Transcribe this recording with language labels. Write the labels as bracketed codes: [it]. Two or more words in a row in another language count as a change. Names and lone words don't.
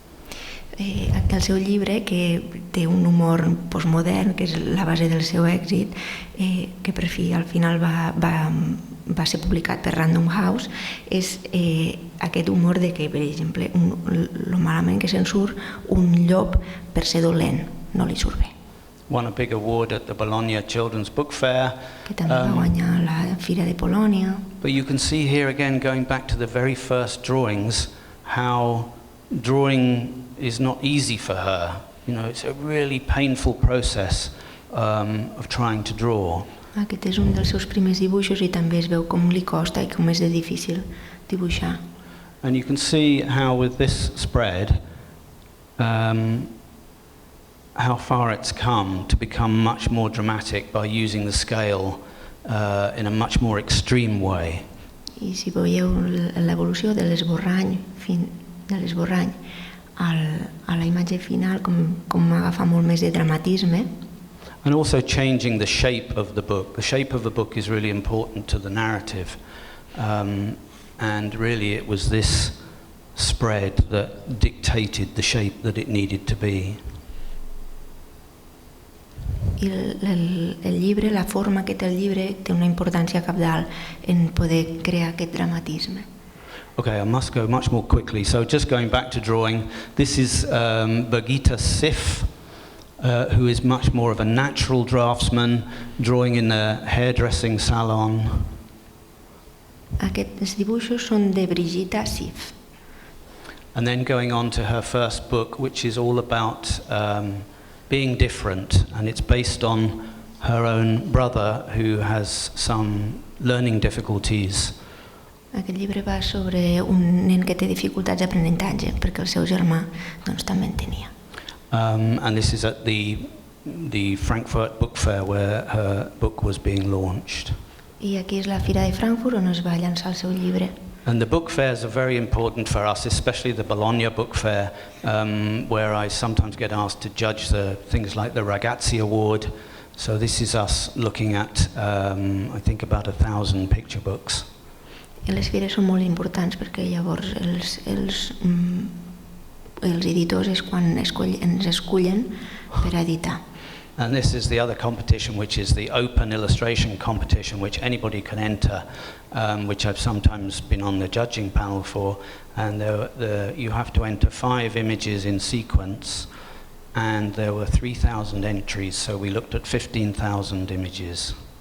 [ca] El seu llibre, que té un humor postmodern, que és la base del seu èxit, que per fi al final va ser publicat per Random House, és aquest humor de que, per exemple, lo malament que se'n surt, un llop per ser dolent no li surt bé. [en] Won a big award at the Bologna Children's Book Fair. [ca] Que també va guanyar la Fira de Polònia. [en] But you can see here again, going back to the very first drawings, how drawing is not easy for her. You know, it's a really painful process of trying to draw. [ca] Aquest és un dels seus primers dibuixos i també es veu com li costa i com és de difícil dibuixar. [en] And you can see how with this spread, how far it's come to become much more dramatic by using the scale in a much more extreme way. [ca] I si veieu l'evolució de l'esborrany a la imatge final, com agafa molt més de dramatisme. [en] And also changing the shape of the book. The shape of the book is really important to the narrative. And really it was this spread that dictated the shape that it needed to be. [ca] I el llibre, la forma que té el llibre, té una importància cabdal en poder crear aquest dramatisme. [en] Okay, I must go much more quickly. So just going back to drawing, this is Birgitta Siff, who is much more of a natural draftsman, drawing in a hairdressing salon. [ca] Aquests dibuixos són de Birgitta Siff. [en] and then going on to her first book, which is all about being different, and it's based on her own brother who has some learning difficulties. [ca] Aquest llibre va sobre un nen que té dificultats d'aprenentatge, perquè el seu germà doncs, també en tenia. [en] And this is at the Frankfurt Book Fair where her book was being launched. [ca] I aquí és la Fira de Frankfurt on es va llançar el seu llibre. [en] And the book fairs are very important for us, especially the Bologna Book Fair, where I sometimes get asked to judge the things like the Ragazzi Award. So this is us looking at, I think, about 1,000 picture books. [ca] I les fires són molt importants perquè llavors els editors és quan ens escullen per editar. [en] And this is the other competition, which is the open illustration competition, which anybody can enter, which I've sometimes been on the judging panel for. And you have to enter 5 images in sequence, and there were 3,000 entries, so we looked at 15,000 images.